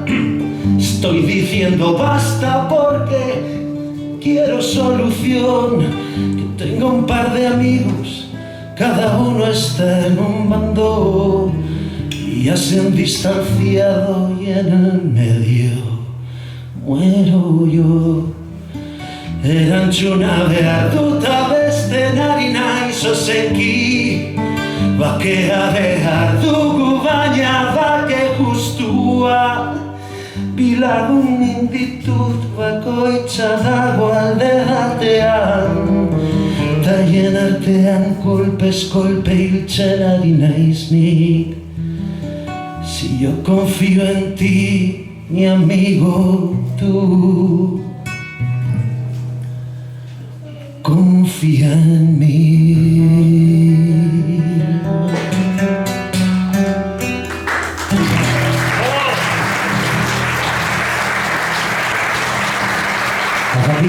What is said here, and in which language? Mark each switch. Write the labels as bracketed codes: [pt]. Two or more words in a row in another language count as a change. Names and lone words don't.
[es] Estoy diciendo basta porque quiero solución. Que tengo un par de amigos, cada uno está en un bando y ya se han distanciado y en el medio muero yo. [eu] Erantzuna behar dut abesten ari naiz ozenki, bakea behar dugu baina bake justua. Bilagun inditut bakoitza dago alde batean, taien artean kolpez kolpe hiltzen ari naiz nik. [es] Si yo confío en ti, mi amigo, tú confía en mí. Hasta aquí.